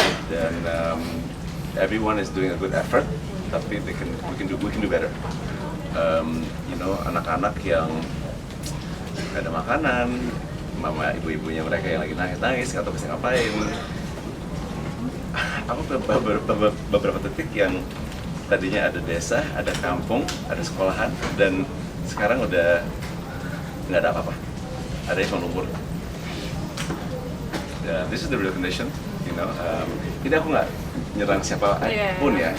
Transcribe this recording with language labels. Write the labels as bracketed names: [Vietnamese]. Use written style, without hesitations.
[English] Dan everyone is doing a good effort, tapi we can do better. You know, [Indonesian] anak-anak yang nggak ada makanan, mama ibu-ibunya mereka yang lagi nangis nggak tahu bisa ngapain. Aku beberapa titik yang tadinya ada desa, ada kampung, ada sekolahan, dan sekarang udah nggak ada apa-apa. Ada yang lumpur. [English] This is the real condition, you know. [Indonesian] Ini aku nggak nyerang siapa pun ya.